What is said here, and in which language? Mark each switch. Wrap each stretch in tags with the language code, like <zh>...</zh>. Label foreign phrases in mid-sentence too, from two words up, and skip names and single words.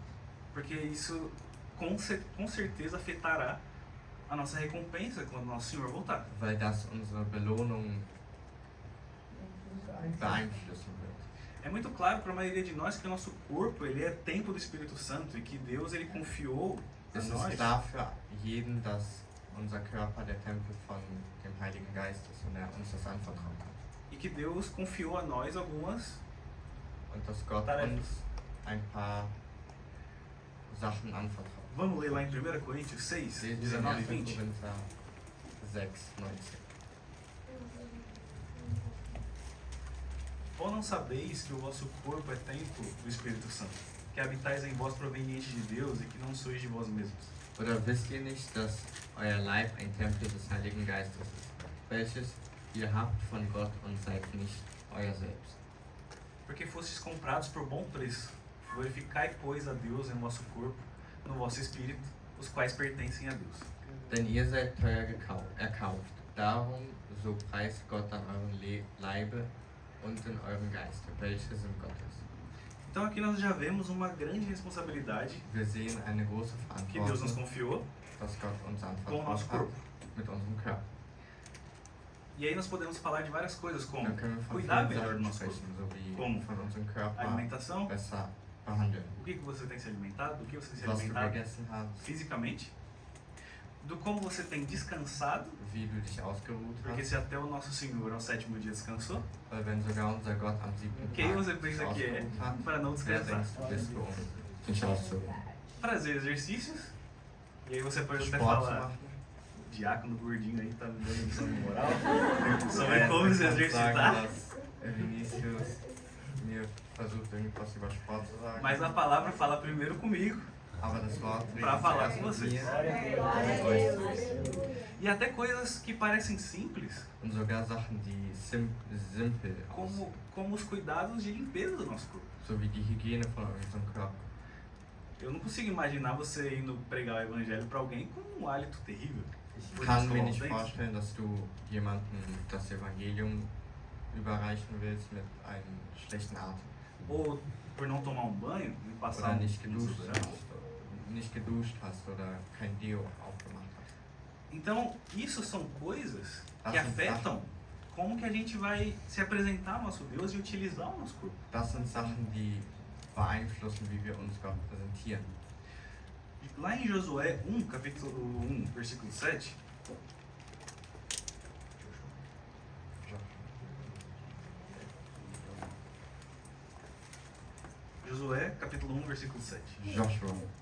<pt>porque isso com certeza afetará a nossa recompensa quando nosso Senhor voltar.</pt> <de>Weil das unsere Belohnung beeinflussen wird.</de> <pt>É muito claro para a maioria de nós que o nosso corpo ele é templo do Espírito Santo e que Deus ele confiou a</pt> <de>Es</de> <pt>nós</pt> <de>ist klar für jeden, dass unser Körper der Tempel von dem Heiligen Geist ist und er uns das anvertraut hat.</de> <pt>e que Deus confiou a nós algumas</pt> <de>Und dass Gott</de> <pt>Tarefas.</pt> <de>uns ein paar Sachen anvertraut.</de> <pt>Vamos ler lá em 1 Coríntios 6,</pt> <de>Lesen wir</de> <pt>19 e 1. 20.</pt> <de>Korinther 6, 19.</de> <pt>Ou não sabeis que o vosso corpo é templo do Espírito Santo, que habitais em vós proveniente de Deus e que não sois de vós mesmos?</pt> <de>Oder wisst ihr nicht, dass euer Leib ein Tempel des Heiligen Geistes ist, welches ihr habt von Gott und seid nicht euer selbst?</de> <pt>Porque fostes comprados por bom preço. Glorificai, pois, a Deus em vosso corpo, no vosso espírito, os quais pertencem a Deus.</pt> <de>Denn ihr seid teuer erkauft. Darum so preist Gott an eurem Leibe und in eurem Geiste, welche sind Gottes.</de> <pt>Então aqui nós já vemos uma grande responsabilidade</pt> <de>Wir sehen eine große</de> <pt>que Deus nos</pt> <de>Verantwortung,</de> <pt>confiou</pt> <de>dass Gott uns</de> <pt>com o nosso</pt> <de>anvertraut</de> <pt>corpo.</pt> <de>hat mit unserem Körper.</de> <pt>E aí nós podemos falar de várias coisas, como</pt> <de>Dann können wir von</de> <pt>cuidar</pt> <de>vielen</de> <pt>melhor do</pt> <de>Sachen</de> <pt>nosso corpo,</pt> <de>sprechen, so wie</de> <pt>Como?</pt> <de>von unserem Körper</de> <pt>alimentação,</pt> <de>besser behandeln.</de> <pt>o que você tem se alimentado, do que você tem se</pt> <de>Was du</de> <pt>alimentado</pt> <de>gegessen hast,</de> <pt>fisicamente, do como você tem descansado,</pt> <de>wie du dich ausgeruht</de> <pt>porque</pt> <de>hast.</de> <pt>se até o nosso Senhor ao sétimo dia descansou,</pt> <de>Weil wenn sogar unser Gott am 7.</de> <pt>quem</pt> <de>Tag</de> <pt>você</pt> <de>sich</de> <pt>pensa que é</pt> <de>ausgeruht hat,</de> <pt>para não</pt> <de>wer</de> <pt>descansar?</pt> <de>denkst du bist du, dich auszuruhen?</de> <pt>Fazer exercícios, e aí você pode até</pt> <de>Sport zu</de> <pt>falar,</pt> <de>machen.</de> <pt>diácono gordinho aí tá me dando lição de moral, sobre</pt> <de>Ja,</de> <pt>como se</pt> <de>ich kann</de> <pt>exercitar,</pt> <de>sagen, dass Vinicius mir versucht, irgendwas über Sport zu sagen.</de> <pt>mas a palavra fala primeiro comigo,</pt> <de>Aber das Wort</de> <pt>pra</pt> <de>redet</de> <pt>falar</pt> <de>zuerst</de> <pt>com</pt> <de>mit</de> <pt>vocês.</pt> <de>mir, mit euch.</de> <pt>E até coisas que parecem simples,</pt> <de>Und sogar Sachen, die simpel aussehen.</de> <pt>como os cuidados de limpeza do nosso corpo.</pt> <de>So wie die Hygiene von unserem Körper.</de> <pt>Eu não consigo imaginar você indo pregar o evangelho para alguém com um hálito terrível.</pt> <de>Ich</de> <pt>Por</pt> <de>kann</de> <pt>escovar</pt> <de>mir</de> <pt>os</pt> <de>nicht</de> <pt>dentes.</pt> <de>vorstellen, dass du jemandem das Evangelium überreichen willst mit einem schlechten Atem.</de> <pt>Ou por não tomar um banho e passar</pt> <de>Oder nicht</de> <pt>um</pt> <de>geduscht</de> <pt>desodorante.</pt> <de>hast, nicht geduscht hast oder kein Deo aufgemacht hast.</de> <pt>Então, isso são coisas Ah, que sim, afetam como que a gente vai se apresentar ao nosso Deus e utilizar o nosso corpo.</pt> <de>Das sind Sachen, die beeinflussen, wie wir uns Gott präsentieren.</de> <pt>Lá em Josué 1, capítulo 1, versículo 7, Josué, capítulo 1, versículo 7.</pt> <de>Joshua.</de>